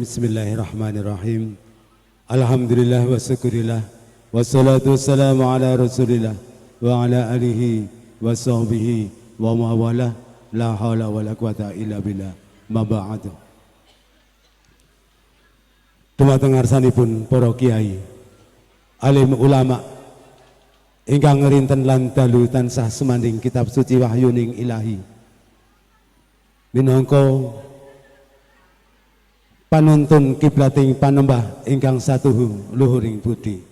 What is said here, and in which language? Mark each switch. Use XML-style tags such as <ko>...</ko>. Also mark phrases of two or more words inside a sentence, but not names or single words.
<ar>بسم الله الرحمن الرحيم. الحمد لله والشكر لله والصلاة والسلام على رسول الله وعلى آله وصحبه وما والى لا حول ولا قوة إلا بالله. أما بعد.</ar> <jv>Dumateng ngarsanipun para kiai, alim ulama ingkang ngerinten lan dalu tansah sumanding kitab suci wahyuning ilahi minangka panuntun kiblating panembah ingkang satuhu luhuring budi.</jv>